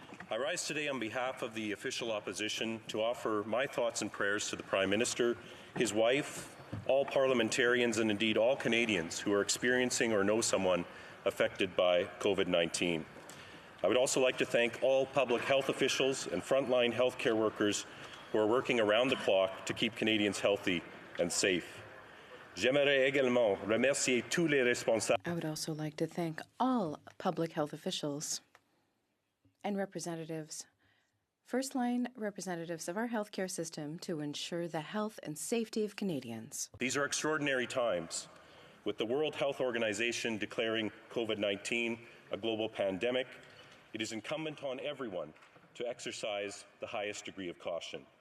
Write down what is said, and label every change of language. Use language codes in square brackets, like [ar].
[en] I rise today on behalf of the official opposition to offer my thoughts and prayers to the Prime Minister, his wife, all parliamentarians, and indeed all Canadians who are experiencing or know someone affected by COVID-19. I would also like to thank all public health officials and frontline healthcare workers who are working around the clock to keep Canadians healthy and safe. [fr] J'aimerais également remercier tous les responsables. [en] I would also like to thank all public health officials and representatives, first-line representatives of our healthcare system to ensure the health and safety of Canadians. These are extraordinary times. With the World Health Organization declaring COVID-19 a global pandemic, it is incumbent on everyone to exercise the highest degree of caution.